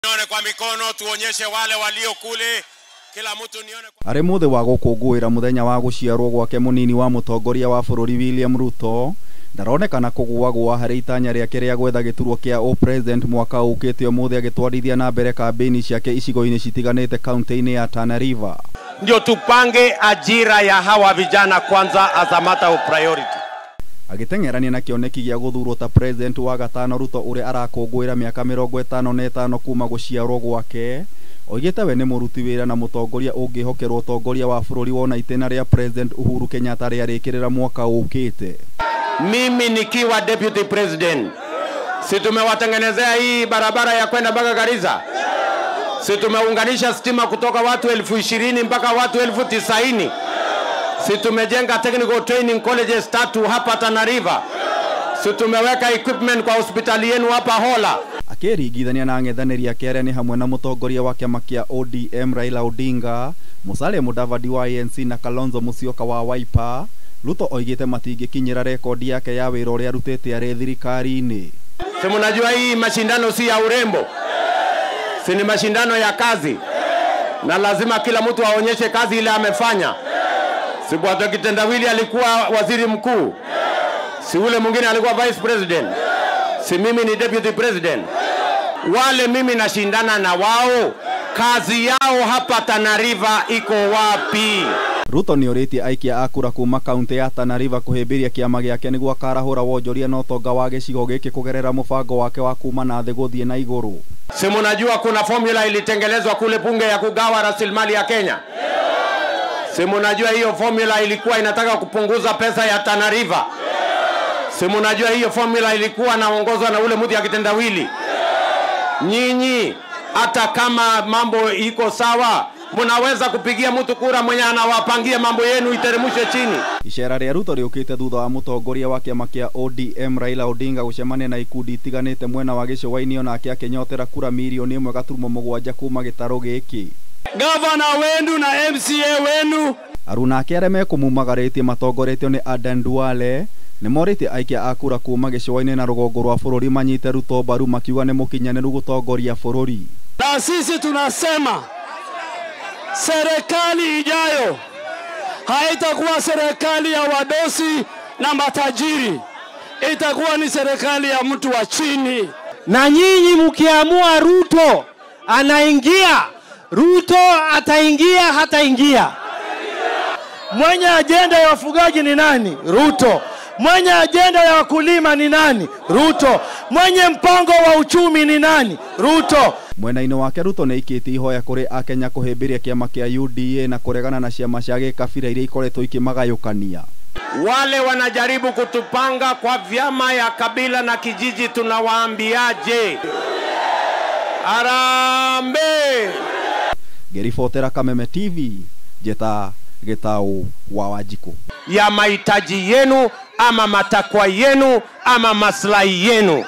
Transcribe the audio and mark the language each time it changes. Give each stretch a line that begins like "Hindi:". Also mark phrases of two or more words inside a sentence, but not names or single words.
Swahili: Nione kwa mikono, tuonyeshe wale walio kule. Kila mtu nione kwa...
Kikuyu: Ari muthe wa gukungwira muthenya wa guciarwo gwake munini wa mutongoria wa bururi William Ruto ndaronekana kugwagwa hari itanya riake ria gwetha giturwo kia o president mwaka ukite muthe agitwarithia na mbere kampeni ciake icigo-ini citiganite kaunti-ini ya Tana River.
Swahili: Ndio tupange ajira ya hawa vijana kwanza
English: as a matter of priority.
Kikuyu: Agitengerania na kioneki gia guthurwo ta president wa gatano Ruto uria arakungwira miaka 55 kuma guciarwo gwake oigite we ni muruti wira na mutongoria ungihokerwo utongoria wa bururi wona itena ria president Uhuru Kenyatta ria rikirira mwaka ukite.
Swahili: Mimi nikiwa
English: deputy president,
Swahili: si tumewatengenezea hii barabara ya kwenda mpaka Garissa? Si tumeunganisha stima kutoka watu 20,000 mpaka watu 90,000? Si tumejenga
English: technical training colleges
Swahili: 3 hapa Tana River? Si tumeweka equipment kwa hospitali yenu hapa Hola?
Kikuyu: Akiringithania na ang'ethanĩri ake arĩa nĩ hamwe na mũtongoria wa kĩama kĩa ODM Raila Odinga, Musalia Mudavadi wa ANC na Kalonzo Musyoka wa Wiper, Ruto oigĩte matingĩkinyĩra rekodi yake ya wĩra ũrĩa arutĩte arĩ thirikari-inĩ.
Swahili: Si mnajua hii mashindano si ya urembo, si ni mashindano ya kazi, na lazima kila mtu aonyeshe kazi ile amefanya. Si Bwana Kitendawili alikuwa waziri mkuu, si ule mwingine alikuwa
English: vice president,
Swahili: si mimi ni
English: deputy president.
Swahili: Wale mimi nashindana na wao, kazi yao hapa Tana River iko wapi?
Kikuyu: Ruto ni oritie aikia akura kuma kaunti ya Tana River kuhimbiria kiama giake niguo akarahura wonjoria na utonga wa gicigo giki kugerera mubango wake wa kuma na thĩ guthie na iguru.
Swahili: Si mnajua kuna formula ilitengenezwa kule bunge ya kugawa rasilimali ya Kenya? Si mnajua hiyo formula ilikuwa inataka kupunguza pesa ya Tana River? Si mnajua hiyo formula ilikuwa naongozwa na ule mtu ya Kitendawili? Nyinyi hata kama mambo iko sawa, mnaweza kupigia mtu kura mwenye anawapangia mambo yenu iteremshe chini.
Kikuyu: Icera ria Ruto riukite thutha wa mutongoria wa kiama kia ODM Raila Odinga gucemania na ikundi itiganite mwena wa gicũa-inĩ onake akinyotera kura milioni 1.7 kuma gitaro giki.
Swahili: Gavana wenu na MCA wenu
Kikuyu: aruna ake arĩa mekumumagaritie matongoretio ni Aden Duale nĩ morĩtie aikia a kura kuma gĩcũa-inĩ na rũgongo rwa bũrũri manyite Ruto mbaru makiuga nĩ mũkinyanĩru gũtongoria bũrũri.
Swahili: Na sisi tunasema serikali ijayo haitakuwa serikali ya wadosi na matajiri, itakuwa ni serikali ya mtu wa chini. Na nyinyi mkiamua Ruto anaingia, Ruto ataingia, hataingia. Mwenye ajenda ya wafugaji ni nani? Ruto. Mwenye ajenda ya wakulima ni nani? Ruto. Mwenye mpango wa uchumi ni nani? Ruto.
Kikuyu: Mwena-inĩ wake Ruto nĩ ikĩtie ihoya kũrĩ akenya kũhĩmbĩria kĩama kĩa UDA na kũregana na ciama cia gĩkabira iria ikoretwo ikĩmagayũkania.
Swahili: Wale wanajaribu kutupanga kwa vyama ya kabila na kijiji, tunawaambiaje? Arambe!
Kikuyu: Ngĩribotera Kameme TV, Njeta Gĩtaũ wa Wanjikũ.
Swahili: Ya mahitaji yenu ama matakwa yenu ama maslahi yenu.